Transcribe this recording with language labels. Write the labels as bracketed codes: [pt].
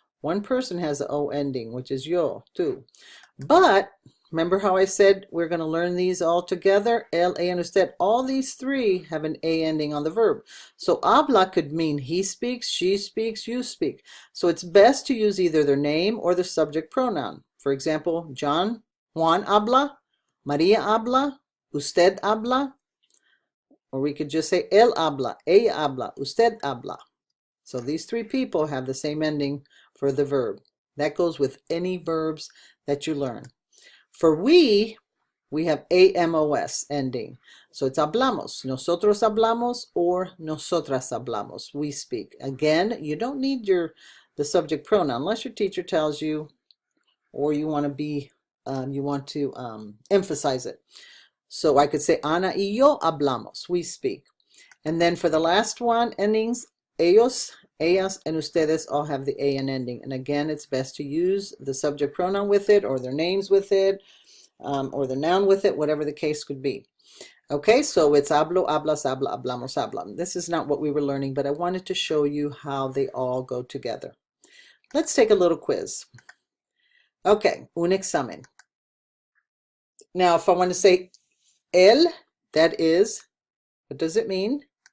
[en] One person has the O ending, which is yo, tú. But remember how I said we're going to learn these all together? El, a, and usted. All these three have an A ending on the verb. So habla could mean he speaks, she speaks, you speak. So it's best to use either their name or the subject pronoun. For example, [es] Juan habla, Maria habla, usted habla. [en] Or we could just say [es] él habla, ella habla, usted habla. [en] So these three people have the same ending for the verb. That goes with any verbs that you learn. For we have AMOS ending. So it's hablamos, [es] nosotros hablamos, [en] or [es] nosotras hablamos, [en] we speak. Again, you don't need the subject pronoun unless your teacher tells you or you want to emphasize it. So I could say [es] Ana y yo hablamos, [en] we speak. And then for the last one, endings, ellos, ellas, and ustedes all have the AN ending. And again, it's best to use the subject pronoun with it or their names with it or the noun with it, whatever the case could be. Okay, so it's [es] hablo, hablas, habla, hablamos, hablan. [en] This is not what we were learning, but I wanted to show you how they all go together. Let's take a little quiz. Okay, [es] un examen. [en] Now, if I want to say él, that is, what does it mean?